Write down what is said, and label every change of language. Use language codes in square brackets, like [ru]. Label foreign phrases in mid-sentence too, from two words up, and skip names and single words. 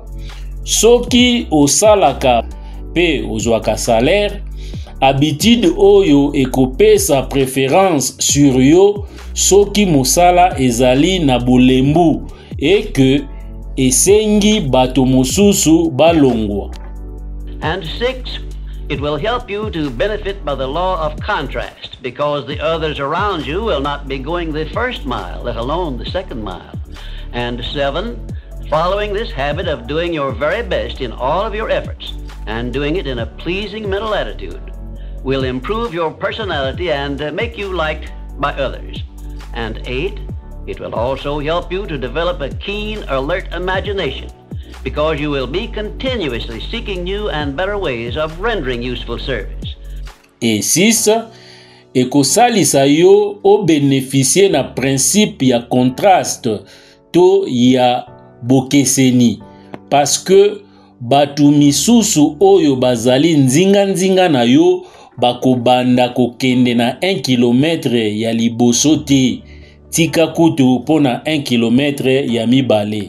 [ln] Soki osalaka pe ozwaka salaire, habitude oyo ekopesa [fr] préférence sur [ln] yo soki mosala ezali na bolembu [fr] et que [ln] esengi bato mosusu balongwa. [en] And 6, it will help you to benefit by the law of contrast, because the others around you will not be going the first mile, let alone the second mile. And 7, following this habit of doing your very best in all of your efforts and doing it in a pleasing mental attitude will improve your personality and make you liked by others. And 8, it will also help you to develop a keen, alert imagination, because you will be continuously seeking new and better ways of rendering useful service. [ln] Et 6, ekosalisa yo o bénéficier na principe ya contraste to ya bokeseni, [fr] parce que [ln] batu misusu oyo bazali nzinga na yo bakobanda kokende na 1 km ya liboso te, tika kutu pona 1 km ya mibale.